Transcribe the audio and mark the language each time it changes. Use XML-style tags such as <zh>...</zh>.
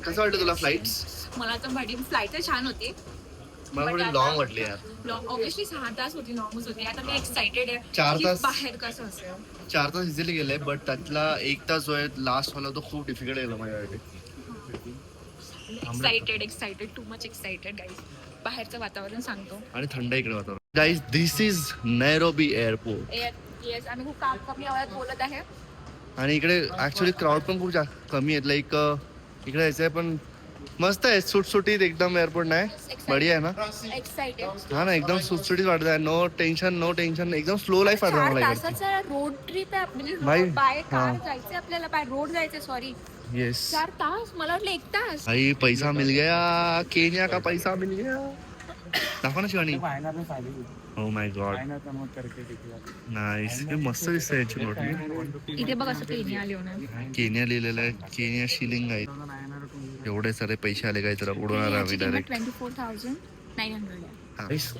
<mr>कसं वाटतं तुला फ्लाइट? मला तर फ्लाईट छान होती. मला थोडी लॉंग वाटली यार. ऑब्विसली 6 तास होती, लॉंगच होती. आता मी एक्साइटेड आहे 4 तास. बाहेर कसं असेल. 4 तास इझिली गेले, बट त्यातला 1 तास जो आहे लास्ट वाला तो खूप डिफिकल्ट गेला माझ्यासाठी.</mr> <en>Excited too much excited guys.</en> <mr>बाहेरचं वातावरण सांगतो. आणि थंड इकडे वातावरण. Guys</mr> <en>This is Nairobi airport.</en> <mr>Yes, आम्ही खूप कमी आवाजात बोलत आहे. आणि इकडे ऍक्च्युली क्राऊड पण खूप कमी आहेत. लाईक इकडे यायचं आहे पण मस्त आहे. सुटसुटीत एकदम एअरपोर्ट नाही. बढिया आहे ना.</mr> <en>Excited.</en> <mr>हा ना, एकदम सुटसुटीत वाटत आहे. नो टेन्शन एकदम स्लो लाईफ वाटत मला इकडे. तासाचा रोड ट्रिप आहे. म्हणजे</mr> <en>by</en> <mr>बाय कार जायचंय आपल्याला, बाय रोड जायचंय.</mr> <en>Sorry, yes.</en> <mr>4 तास. मला वाटलं 1 तास.</mr> <hi>भाई पैसा मिल गया, केनिया का पैसा मिल गया.</hi> <mr>दाखवा ना Shivani.</mr> <en>Oh my god, nice.</en> <mr>हे मस्त दिसतंय याची नोट. इथे बघ असं केनिया लिहून. केनिया लिहिलेलं आहे. केनिया शिलिंग आहे. एवढे सारे पैसे आले काय तर उडवणार आम्ही डायरेक्ट. 24,900.</mr>